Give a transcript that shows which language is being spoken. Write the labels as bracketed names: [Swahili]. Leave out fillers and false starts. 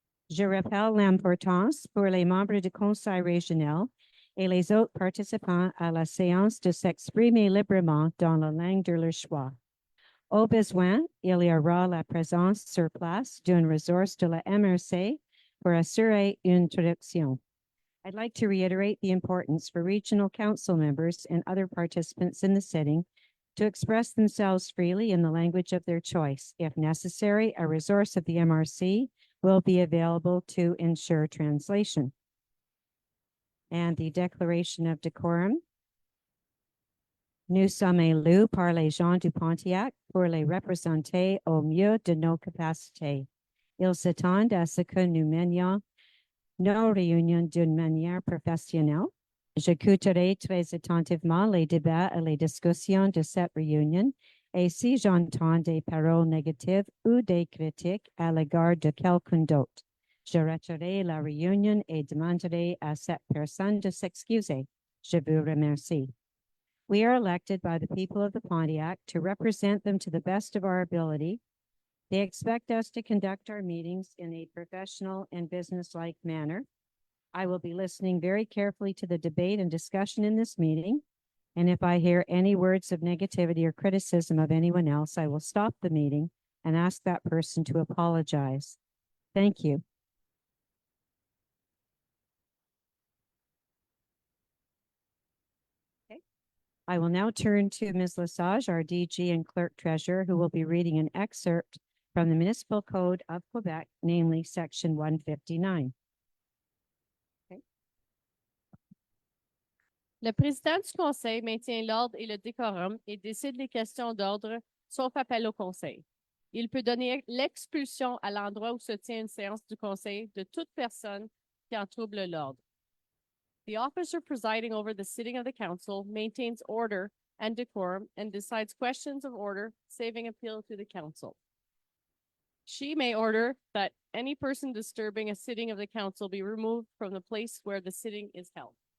[French] Je rappelle l'importance pour les membres du conseil régional et les autres participants à la séance de s'exprimer librement dans la langue de leur choix. Au besoin, il y aura la présence sur place d'une ressource de la MRC pour assurer une traduction. [English] I'd like to reiterate the importance for regional council members and other participants in the sitting to express themselves freely in the language of their choice. If necessary, a resource of the MRC will be available to ensure translation. And the declaration of decorum. [French] Nous sommes élus par les gens du Pontiac pour les représenter au mieux de nos capacités. Ils s'attendent à ce que nous menions nos réunions d'une manière professionnelle. J'écouterai très attentivement les débats et les discussions de cette réunion et si j'entends des paroles négatives ou des critiques à l'égard de quelqu'un d'autre, je retirerai la réunion et demanderai à cette personne de s'excuser. Je vous remercie. [English] We are elected by the people of the Pontiac to represent them to the best of our ability. They expect us to conduct our meetings in a professional and business-like manner. I will be listening very carefully to the debate and discussion in this meeting. And if I hear any words of negativity or criticism of anyone else, I will stop the meeting and ask that person to apologize. Thank you. Okay. I will now turn to Ms. Lesage, our DG and Clerk Treasurer, who will be reading an excerpt from the Municipal Code of Quebec, namely Section 159. Okay. [French] Le président du conseil maintient l'ordre et le décorum et décide les questions d'ordre, sauf appel au conseil. Il peut donner l'expulsion à l'endroit où se tient une séance du conseil de toute personne qui en trouble l'ordre. [English] The officer presiding over the sitting of the council maintains order and decorum and decides questions of order, saving appeal to the council. She may order that any person disturbing a sitting of the council be removed from the place where the sitting is held.